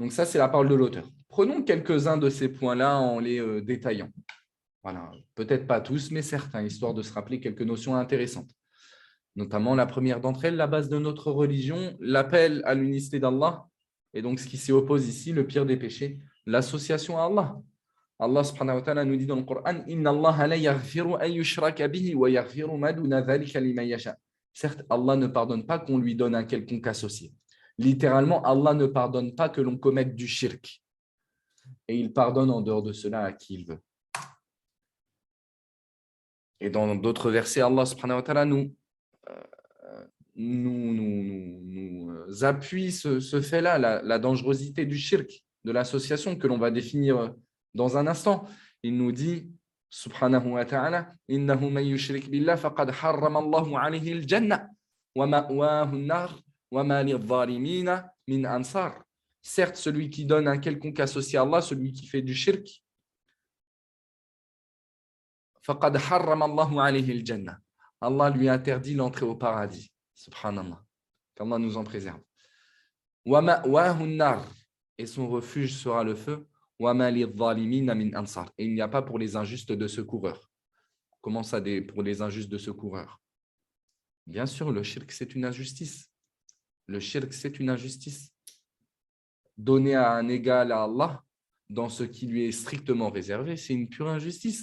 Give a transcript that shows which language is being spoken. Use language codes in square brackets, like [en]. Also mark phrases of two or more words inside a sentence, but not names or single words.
[fr] Donc ça, c'est la parole de l'auteur. Prenons quelques-uns de ces points-là en les détaillant. Voilà, peut-être pas tous, mais certains, histoire de se rappeler quelques notions intéressantes. Notamment la première d'entre elles, la base de notre religion, l'appel à l'unicité d'Allah, et donc ce qui s'y oppose ici, le pire des péchés, l'association à Allah. Allah [ar] سبحانه وتعالى [fr] nous dit dans le Coran, [ar] إن الله لا يغفر أن يشرك به ويغفر ما دون ذلك لمن يشاء. [fr] Certes, Allah ne pardonne pas qu'on lui donne un quelconque associé. Littéralement, Allah ne pardonne pas que l'on commette du shirk. Et il pardonne en dehors de cela à qui il veut. Et dans d'autres versets, Allah [ar] سبحانه وتعالى [fr] nous appuie ce fait-là, la dangerosité du shirk, de l'association que l'on va définir dans un instant. Il nous dit, [ar] سبحانه وتعالى إنه من يشرك بالله فقد حرم الله عليه الجنة ومأواه النار وما للظالمين من أنصار. [fr] Certes, celui qui donne un quelconque associé à Allah, celui qui fait du shirk, [ar] فقد حرم الله عليه الجنة. [fr] Allah lui interdit l'entrée au paradis. Subhanallah. Qu'Allah nous en préserve. [ar] ومأواه النار. [fr] Et son refuge sera le feu. [ar] وما للظالمين من أنصار. [fr] Et il n'y a pas pour les injustes de secoureurs. Comment ça, pour les injustes de secoureurs? Bien sûr, le shirk, c'est une injustice. Le shirk, c'est une injustice. Donner à un égal à Allah dans ce qui lui est strictement réservé, c'est une pure injustice.